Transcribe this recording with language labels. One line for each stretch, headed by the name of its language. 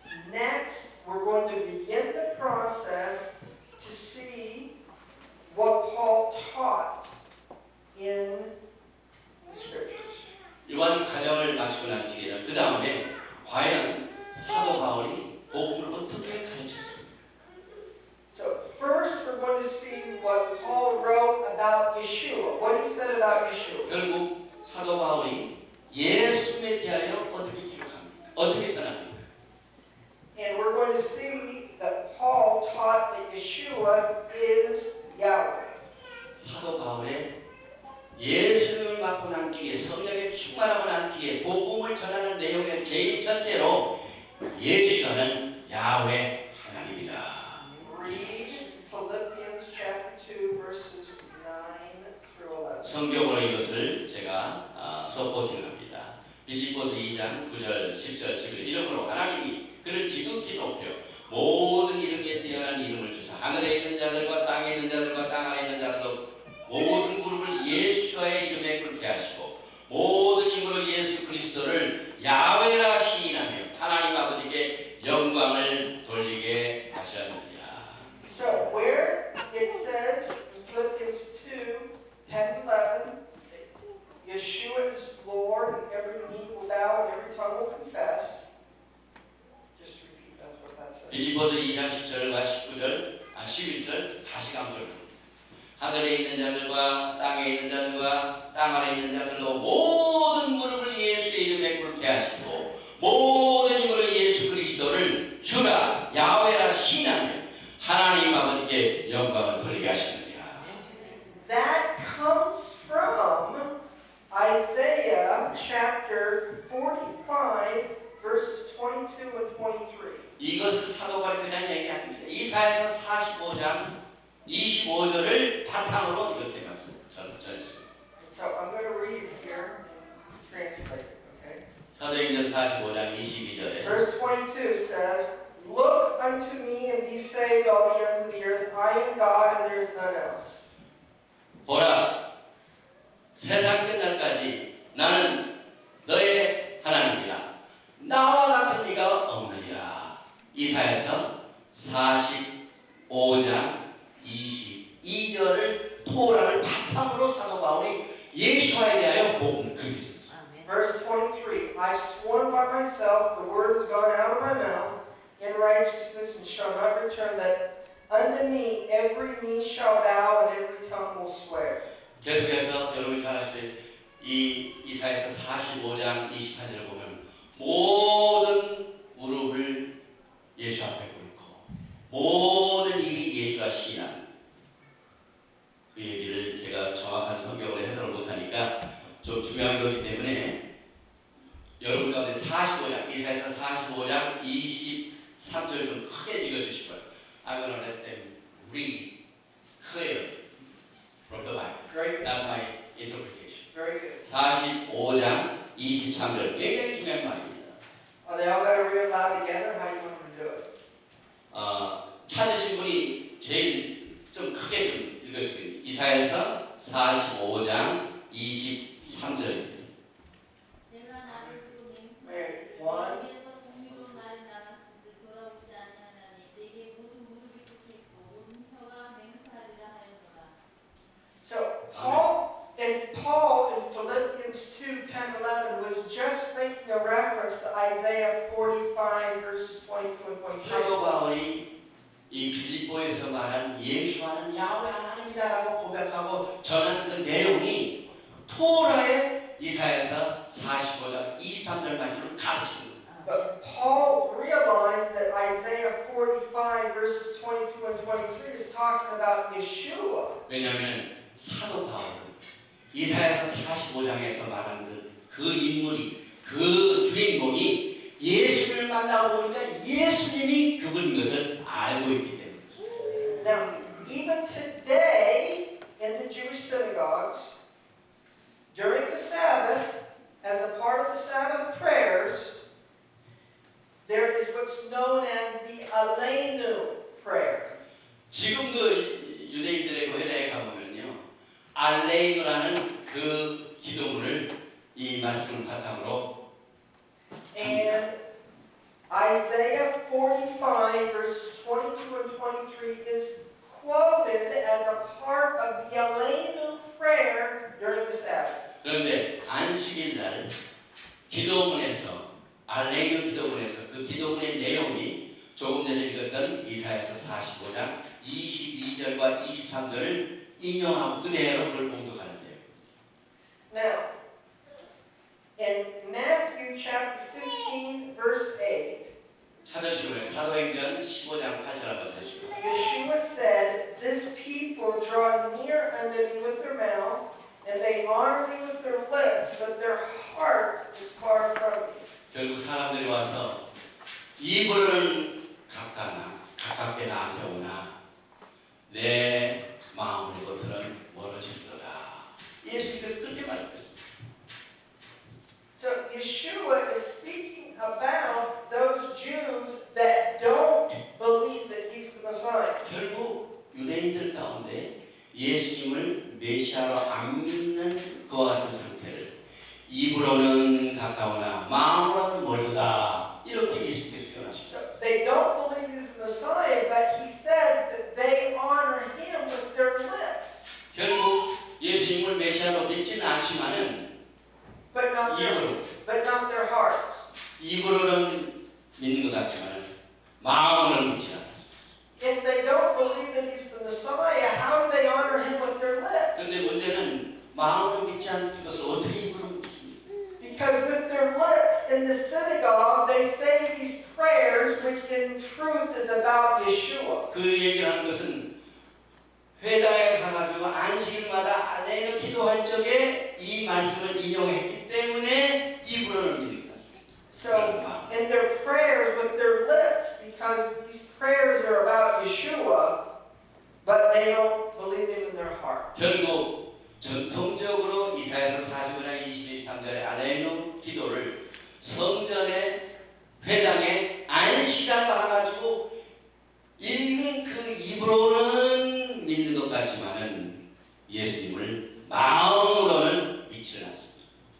English: Next, we're going to begin the process to see what Paul taught in the scriptures.
Korean: 이러한 과정을 마치고 난 뒤에는 그 다음에 과연 사도 바울이 복음을 어떻게 가르쳤습니까?
English: So first, we're going to see what Paul wrote about Yeshua. What he said about Yeshua.
Korean: 결국 사도 바울이 예수에 대하여 어떻게 기록합니까? 어떻게 전합니까?
English: And we're going to see that Paul taught that Yeshua is Yahweh.
Korean: 사도 바울의 예수님을 맡고 난 뒤에 성령에 충만하고 난 뒤에 복음을 전하는 내용의 제일 첫째로 예수는 야훼 하나님이다.
English: Read Philippians chapter 2 verses 9 through 11.
Korean: 성경으로 이것을 제가 서포팅합니다. 빌립보서 2장 9절 10절 11 이름으로 하나님이 그를 지극히 높여 모든 이름에 뛰어난 이름을 주사 하늘에 있는 자들과 땅에 있는 자들과 땅 아래 있는 자들로 모든 무릎을 예수의 이름에 꿇게 하시고 모든 힘으로 예수 그리스도를 야훼라 시인하며 하나님 아버지께 영광을 돌리게 하셨느니라.
English: So where it says in Philippians 2, 10, 11, Yeshua is Lord and every knee will bow and every tongue will confess. Just repeat that's what that says.
Korean: 빌립보서 2장 10절과 19절, 11절 다시 강조합니다. 하늘에 있는 자들과 땅에 있는 자들과 땅 아래 있는 자들로 모든 무릎을 예수의 이름에 꿇게 하시고 모든 힘으로 예수 그리스도를 주라 야훼라 시인하며 하나님 아버지께 영광을 돌리게 하시느니라.
English: That comes from Isaiah chapter 45 verses 22 and 23.
Korean: 이것은 사도 바울이 그냥 얘기 아닙니다. 이사야서 45장 25절을 바탕으로 이렇게 전했습니다.
English: So I'm going to read it here and translate it, okay?
Korean: 사도행전 45장 22절에
English: Verse 22 says, Look unto me and be saved, all the ends of the earth. I am God and there is none else.
Korean: 보라 세상 끝날까지 나는 너의 하나님이라 나와 같은 이가 없느니라. 이사야서 45장 22절을 토라를 바탕으로 사도 바울이 예수와에 대하여 복음을 그렇게 전했습니다.
English: Verse 23, I've sworn by myself, the word has gone out of my mouth in righteousness and shall not return, that unto me every knee shall bow and every tongue will swear.
Korean: 계속해서 여러분 잘 아시듯이 이 이사야서 45장 24절을 보면 모든 무릎을 예수 앞에 꿇고 모든 입이 예수가 시인하는 그 얘기를 제가 정확한 성경으로 해석을 못하니까 좀 중요한 거기 때문에 여러분 가운데 45장 이사야서 45장 23절 좀 크게 읽어주실 거예요.
English: I'm gonna let them read clearly from the Bible. Very, That's my interpretation. very good.
Korean: 45장 23절 굉장히 중요한 말입니다. Are they all got to read it loud together? How do you want them to do it? 찾으신 분이 제일 좀 크게 좀 읽어주세요. 이사야서 45장 23절입니다. 내가 나를 두고
English: Right.
Korean: 맹세하되
English: One.
Korean: 입에서 공의로 말이 나갔은지 돌아오지 아니하나니 내게 모든 무릎이 꿇겠고 모든 혀가 맹세하리라 하였노라.
English: So Paul in Philippians 2, 10, 11 was just making a reference to Isaiah 45 verses 22 and 23.
Korean: 사도 바울이 이 빌립보에서 말한 예수와는 야훼 하나님이다라고 고백 고백하고 전한 그 내용이 토라의 이사야서 45장 23절 말씀을 가르칩니다.
English: But Paul realized that Isaiah 45 verses 22 and 23 is talking about Yeshua.
Korean: 왜냐하면 사도 바울은 이사야서 45장에서 말하는 그 인물이 그 주인공이 예수를 만나고 보니까 예수님이 그분인 것을 알고 있기 때문입니다.
English: Now, even today in the Jewish synagogues, during the Sabbath, as a part of the Sabbath prayers, there is what's known as the Aleinu prayer.
Korean: 지금도 유대인들의 회당에 가보면요, 알레이누라는 그 기도문을 이 말씀을 바탕으로
English: And Isaiah 45 verses 22 and 23 is quoted as a part of the Aleinu prayer during the Sabbath.
Korean: 그런데 안식일 날 기도문에서 알레이누 기도문에서 그 기도문의 내용이 조금 전에 읽었던 이사야서 45장 22절과 23절을 인용하고 그대로 그걸 봉독하는데요.
English: Now, in Matthew chapter 15 verse 8,
Korean: 찾으시고요. 사도행전 15장 8절 한번 찾으시고요.
English: Yeshua said, "This people draw near unto me with their mouth, and they honor me with their lips, but their heart is far from me."
Korean: 결국 사람들이 와서 입으로는 가깝게 나한테 오나 내 마음으로부터는 멀어지리로다. 예수님께서 그렇게 말씀했습니다.
English: So Yeshua is speaking about those Jews that don't believe that he's the Messiah.
Korean: 결국 유대인들 가운데 예수님을 메시아로 안 믿는 그와 같은 상태를 입으로는 가까우나 마음으로는 멀다 이렇게 예수님께서 표현하십니다.
English: So they don't believe he's the Messiah, but he says that they honor him with their lips,
Korean: 결국 예수님을 메시아로 믿지는 않지만은
English: but not their hearts.
Korean: 입으로는 믿는 것 같지만은 마음으로는 믿지 않습니다.
English: If they don't believe that he's the Messiah, how do they honor him with their lips?
Korean: 그런데 문제는 마음으로 믿지 않는 것을 어떻게 입으로 믿습니까?
English: Because with their lips in the synagogue, they say these prayers, which in truth is about Yeshua.
Korean: 그 얘기하는 것은 회당에 가가지고 안식일마다 알레이누 기도할 적에 이 말씀을 인용했기 때문에 입으로는 믿는 것 같습니다.
English: So, in their prayers with their lips, because these prayers are about Yeshua, but they don't believe him in their heart.
Korean: 결국 전통적으로 이사야서 45장 23절의 알레이누 기도를 성전의 회당에 안식일에 가가지고 읽은 그 입으로는 믿는 것 같지만은 예수님을 마음으로는 믿지는 않습니다.